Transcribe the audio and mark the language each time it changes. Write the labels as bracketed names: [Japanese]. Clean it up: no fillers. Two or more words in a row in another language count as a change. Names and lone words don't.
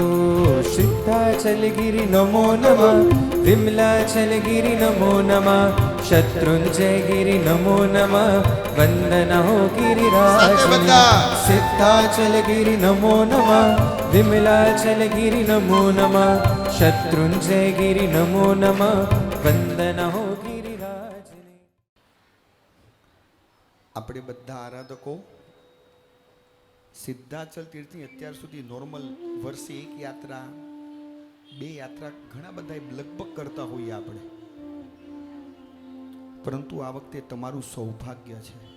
[Sanskrit] सिद्धाचल गिरि नमो नमः, विमलाचल गिरि नमो नमः, शत्रुंजय गिरि नमो नमः [Hindi] वंदना हो गिरिराज [Gujarati] સાથે બધા. [Sanskrit] सिद्धाचल गिरि नमो नमः विमलाचल गिरि नमो नमः शत्रुंजय गिरि नमो नमः [Hindi] वंदना हो गिरिराज [Gujarati] આપણે બધા આરાધકો સિદ્ધાચલ તીર્થની અત્યાર સુધી નોર્મલ વર્ષે એક યાત્રા, બે યાત્રા ઘણા બધા લગભગ કરતા હોઈએ આપણે, પરંતુ આ વખતે તમારું સૌભાગ્ય છે.